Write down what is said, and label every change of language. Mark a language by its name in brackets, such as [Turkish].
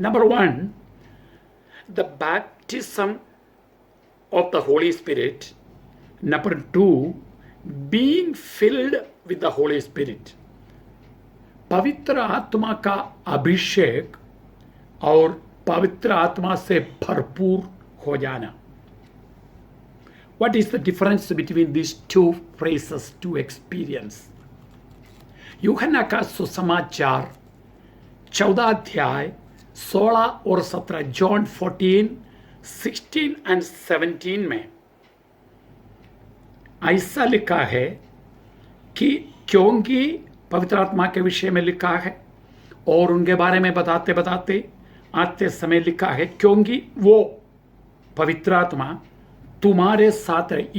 [English] Number 1, the baptism of the holy spirit. Number 2, being filled with the holy spirit. [Hindi] पवित्र आत्मा का अभिषेक और पवित्र आत्मा से भरपूर हो जाना। [English] What is the difference between these two phrases, two experience? [Hindi] यूहन्ना का सुसमाचार 14 अध्याय 16 और 17, जॉन 14, 16 and 17 में ऐसा लिखा है कि क्योंकि पवित्र आत्मा के विषय में लिखा है, और उनके बारे में बताते बताते आते समय लिखा है, क्योंकि वो पवित्र आत्मा तुम्हारे साथ है।